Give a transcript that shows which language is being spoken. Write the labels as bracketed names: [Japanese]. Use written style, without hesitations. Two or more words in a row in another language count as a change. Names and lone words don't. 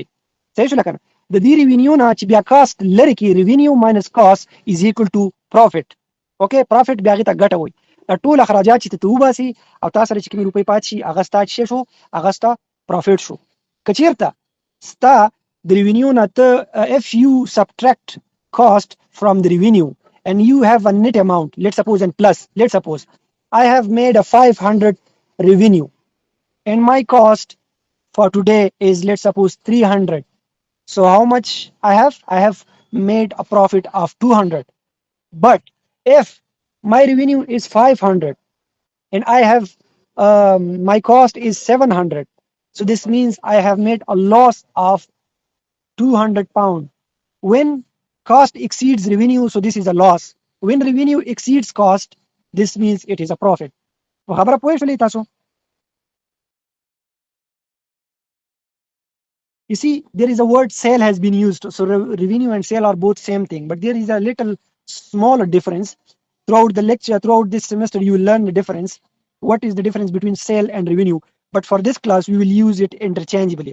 [Pashto] صحیح شوله که نه؟ د دې ریونیو نه چې بیا کاسټ لرې کړي، [English] revenue minus cost is equal to profit. [Pashto] اوکې، پروفیټ بیا هغې ته ګټه وایي. دا ټول اخراجات چې ته وباسي او تا سره چې کومې روپۍ پاتې شي هغه ستا څه شو؟ هغه ستا پروفیټ شو. که چېرته ستا [English] the revenue not if you subtract cost from the revenue and you have a net amount, let's suppose I have made a 500 revenue and my cost for today is let's suppose 300. So how much I have made a profit of 200. But if my revenue is 500 and I have my cost is 700, so this means I have made a loss of 200 pound. When cost exceeds revenue, so this is a loss. When revenue exceeds cost, this means it is a profit. [Pashto] خبره پوه شولې تاسو؟ [English] You see, there is a word sale has been used. So revenue and sale are both same thing, but there is a little smaller difference. Throughout the lecture, throughout this semester, you will learn the difference. What is the difference between sale and revenue? But for this class, we will use it interchangeably.